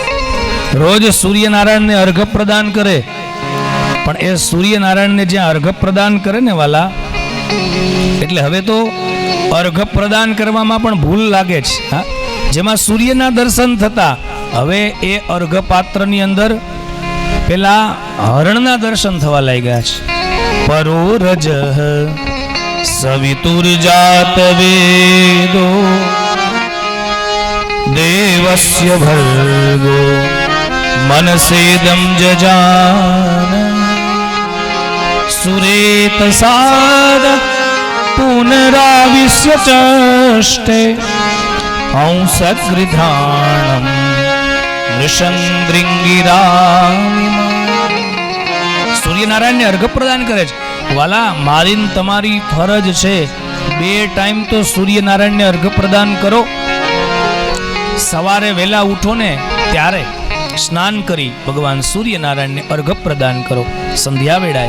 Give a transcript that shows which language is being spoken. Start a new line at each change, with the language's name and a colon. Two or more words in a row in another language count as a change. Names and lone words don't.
Gujarati: રોજ સૂર્યનારાયણને અર્ઘ પ્રદાન કરે, પણ એ સૂર્યનારાયણને જ્યાં અર્ઘ પ્રદાન કરે ને વાલા, એટલે હવે તો અર્ઘ પ્રદાન કરવામાં પણ ભૂલ લાગે છે. હા, જેમાં સૂર્યના દર્શન થતા, હવે એ અર્ઘ પાત્રની અંદર પેલા હરણના દર્શન થવા લાગ્યા છે.
Sanskrit: परो रज सवितुर्जात वेदो देवस्य भर्गो मनसेदं जजान सुरेतसाद पुनराविश्य चष्टे हंसगृधाणं नृशंद्रिंगिरामिमा
Gujarati: સૂર્યનારાયણને અર્ઘ પ્રદાન કરે છે. વાલા, મારી ને તમારી ફરજ છે 2 ટાઈમ તો સૂર્યનારાયણને અર્ઘ પ્રદાન કરો. સવારે વહેલા ઉઠો ને ત્યારે સ્નાન કરી ભગવાન સૂર્યનારાયણને અર્ઘ પ્રદાન કરો સંધ્યા વેળાએ.